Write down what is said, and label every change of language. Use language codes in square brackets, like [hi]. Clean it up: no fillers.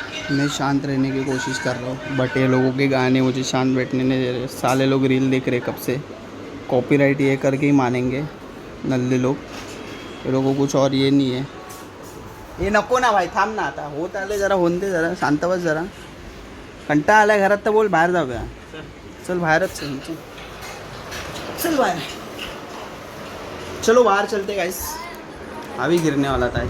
[hi] मैं शांत रहने की कोशिश कर रहा हूँ, बट ये लोगों के गाने मुझे शांत बैठने नहीं दे रहे। साले लोग रील देख रहे कब से, कॉपीराइट ये करके ही मानेंगे नल्ले लोग। ये लोगों को कुछ और ये नहीं है। [mr] ये नको ना भाई, थांब ना आता, होत आले जरा, होऊन दे जरा, शांत बस जरा। कंटाळा आलाय घरात तर बोल बाहेर जाऊया। चल बाहेरच चल, चल बाहेर। [hi] चलो बाहर चलते गाइस, अभी गिरने वाला था.